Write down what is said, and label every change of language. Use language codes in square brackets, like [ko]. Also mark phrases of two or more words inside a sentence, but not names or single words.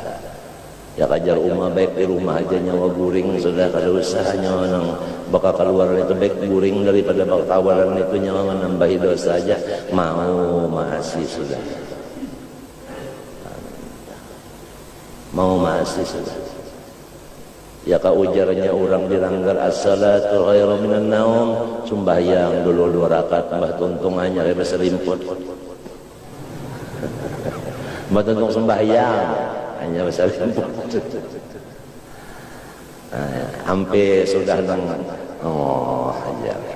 [bjn] Ya kajar umat baik di rumah aja nyawa guring sudah, kada usah nyawa nang baka keluar itu baik guring daripada baka kawalan itu nyawa menambahi dosa aja mau masih sudah. Mau masih sudah. Ya ka ujarnya orang dilanggar [ar] الصلاة خير من النوم, [bjn] sembahyang dulu 2 rakaat mbah tuntungannya kayak selimput. Mbah tuntung sembahyang hanya selimput. Hampir sudah nang aja.